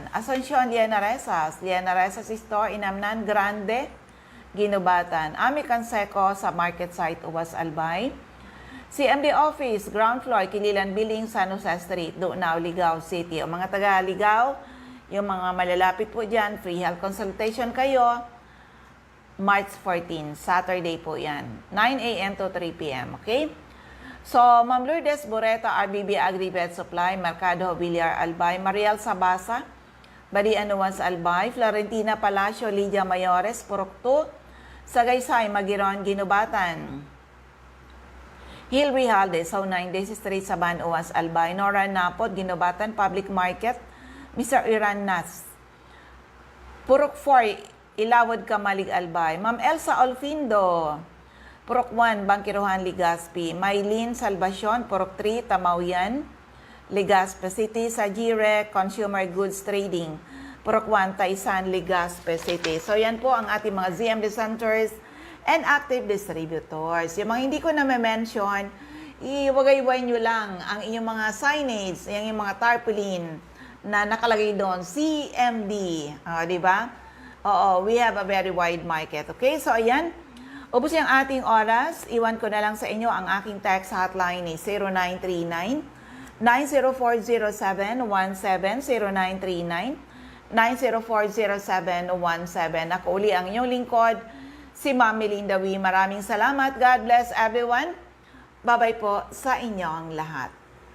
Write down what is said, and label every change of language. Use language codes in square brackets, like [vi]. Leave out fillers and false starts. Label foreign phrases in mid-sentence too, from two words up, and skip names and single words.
[tl] Asuncion, Liana Resas Store, Inamnan Grande, Ginubatan. Ami Canseco sa Market Site, Uwas, Albay. CMD Office, ground floor, Kililan Building, San Jose Street, Dunaw, Ligao City. O mga taga Ligao, yung mga malalapit po dyan, [en] free health consultation [tl] kayo. March 14, Saturday po yan. 9 a.m. to 3 p.m. Okay? So, Ma'am Lourdes Boreta, RBB Agri-Vet Supply, Mercado Villar, Albay. Mariel Sabasa, Badian Nuans, Albay. Florentina Palacio, Lydia Mayores, Purok 2, Sagaysay, Magiron, Ginubatan. Hilary Halde, So 9 Days Street, Saban, Uwas, Albay. Nora Napot, Ginubatan, Public Market. Mr. Iran Nas, Purok 4, Ilawad, Kamalig, Albay. Ma'am Elsa Olfindo, Purok 1, Bangkiruhan, Legazpi. Maylene Salvacion, Purok 3, Tamawian, Legazpi City. Sajire Consumer Goods Trading, Purok 1, Taisan, Legazpi City. So yan po ang ating mga [en] ZMD centers and active distributors. [tl] Yung mga hindi ko na mention, iwagay-way nyo lang ang inyong mga signage, yung mga tarpaulin na nakalagay doon, CMD. Di ba? Oo, [en] we have a very wide market. [tl] Okay, so ayan. Ubus yung ating oras. Iwan ko na lang sa inyo ang aking [en] text hotline [tl] ni 0939-9040717, 0939 0904-0717. Ako uli ang inyong lingkod, si Ma'am Melinda Wee. Maraming salamat. [en] God bless everyone. [tl] Bye-bye po sa inyong lahat.